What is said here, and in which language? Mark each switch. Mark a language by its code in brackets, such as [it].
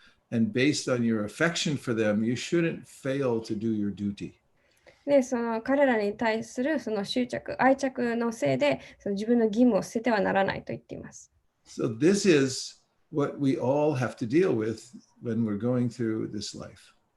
[en] And based on your affection for them, you shouldn't fail to do your duty. [ja] で彼らに対する執着、愛着のせいで自分の義務を捨ててはならないと言っています。 [en] So this is what we all have to deal with when we're going through this life.